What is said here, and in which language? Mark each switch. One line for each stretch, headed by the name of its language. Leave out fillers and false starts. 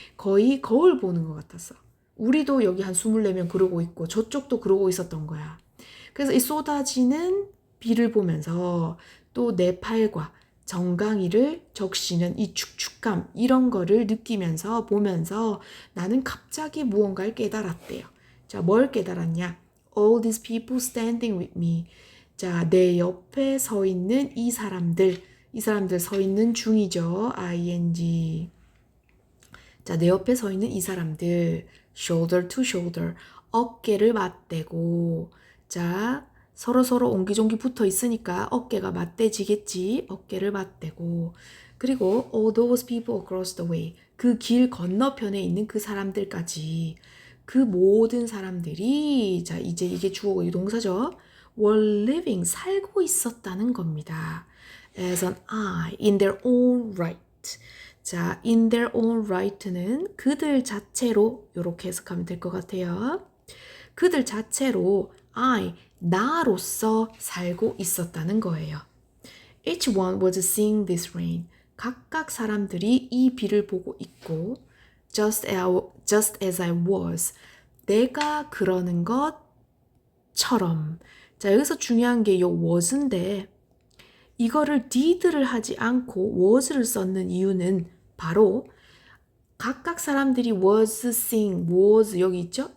Korean: 거의 거울 보는 것 같았어. 우리도 여기 한 24명 그러고 있고 저쪽도 그러고 있었던 거야. 그래서 이 쏟아지는 비를 보면서 또 내 팔과 정강이를 적시는 이 축축감 이런 거를 느끼면서 보면서 나는 갑자기 무언가를 깨달았대요. 자, 뭘 깨달았냐?
English: All these people standing with me.
Korean: 자, 내 옆에 서 있는 이 사람들 서 있는 중이죠.
English: ing.
Korean: 자, 내 옆에 서 있는 이 사람들
English: shoulder to shoulder
Korean: 어깨를 맞대고 자, 서로 옹기종기 붙어 있으니까 어깨가 맞대지겠지. 어깨를 맞대고 그리고
English: all those people across the way
Korean: 그 길 건너편에 있는 그 사람들까지 그 모든 사람들이 자, 이제 이게 주어고 동사죠.
English: were living
Korean: 살고 있었다는 겁니다.
English: as an I in their own right.
Korean: 자,
English: in their own right
Korean: 는 그들 자체로 이렇게 해석하면 될 것 같아요. 그들 자체로 나로서 살고 있었다는 거예요.
English: Each one was seeing this rain.
Korean: 각각 사람들이 이 비를 보고 있고
English: just as I was.
Korean: 내가 그러는 것처럼. 자, 여기서 중요한 게 이 was인데 이거를 did를 하지 않고 was를 썼는 이유는 바로 각각 사람들이
English: was seeing,
Korean: was 여기 있죠?